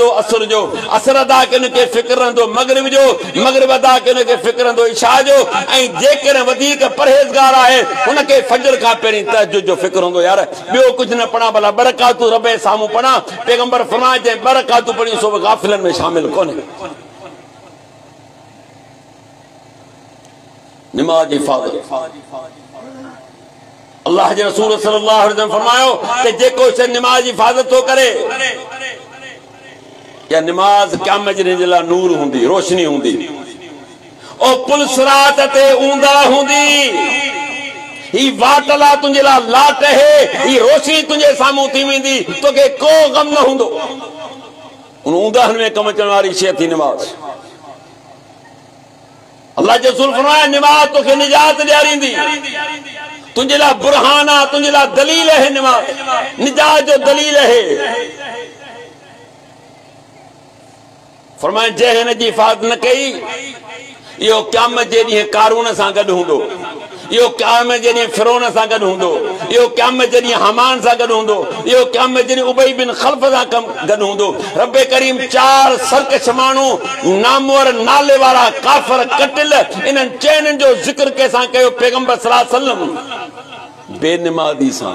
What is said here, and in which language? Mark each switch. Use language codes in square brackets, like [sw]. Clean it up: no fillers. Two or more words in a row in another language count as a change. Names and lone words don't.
[sd] असर जो असर अदा कयो हुनखे फ़िक्र रहंदो मगरिब जो मगरिब अदा कयो हुनखे फ़िक्र रहंदो इशा जो ऐं जेकॾहिं वधीक परहेज़गार आहे हुनखे फजर खां पहिरीं तहज्जुद जो फ़िक्र हूंदो यार ॿियो कुझु न पढ़ा भला बरकातूं रब जे साम्हूं पढ़ा पैगंबर फरमाए जंहिं बरकातूं पढ़ी सो बि गाफ़िलनि में शामिल कोन्हे नमाज जी हिफाज़त। अल्लाह जे रसूल [ar] صلى الله عليه وسلم [sd] फरमायो कि जेको से नमाज जी हिफाज़त तो करे या नमाज क़यामत जे लाइ नूर हुंदी, रोशनी हुंदी, ओ पुल सिरात ते ऊंदा हुंदी। ही वाटला तुंहिंजे लाइ लाट है, ही रोशनी तुंहिंजे साम्हूं थी वेंदी, तोखे को गम न हूंदो। उन ऊंदहनि में कम अचण वारी शइ थी नमाज। अल्लाह जे रसूल फरमाया नमाज तोखे निजात ॾियारींदी, तुंहिंजे लाइ बुरहान आहे, तुंहिंजे लाइ दलील है। नमाज निजात जो दलील है। फरमाया जंहिं हिन जी हिफ़ाज़त न कई, इहो क़यामत जे ॾींहुं कारून सां गॾु हूंदो, इहो क़यामत जे ॾींहुं फिरौन सां गॾु हूंदो, इहो क़यामत जे ॾींहुं हमान सां गॾु हूंदो, इहो क़यामत जे ॾींहुं उबई बिन खल्फ सां गॾु हूंदो। रब करीम 4 सरकश माण्हू नामवर नाले वारा काफ़र कटिल इन्हनि चइनि जो ज़िक्र कंहिंसां कयो, पैगंबर [ar] صلى الله عليه وسلم [sd] बेनमाज़ी सां।